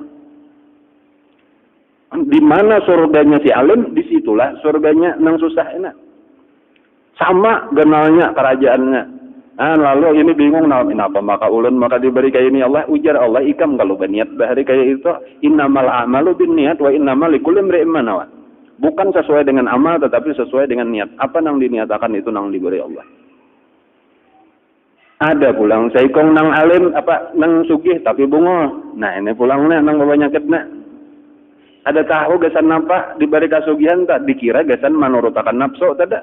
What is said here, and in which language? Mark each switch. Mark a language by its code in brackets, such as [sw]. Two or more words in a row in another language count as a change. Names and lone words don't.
[bjn] Di mana surganya si alim, disitulah surganya nang susah enak. Sama genalnya kerajaannya. Nah, lalu ini bingung, nah, kenapa maka ulun maka diberi kayak ini Allah. Ujar Allah ikam kalau berniat bahari kayak itu, [ar] إنما الأعمال بالنيات وإنما لكل امرئ ما نوى. [bjn] Bukan sesuai dengan amal tetapi sesuai dengan niat. Apa nang diniatakan itu nang diberi Allah. Ada pulang saikong nang alim apa nang sugih tapi bungo. Nah ini pulangnya nang babanyaketna. Ada tahu gasan apa diberi kasugihan tak dikira gasan manurutakan nafsu tada.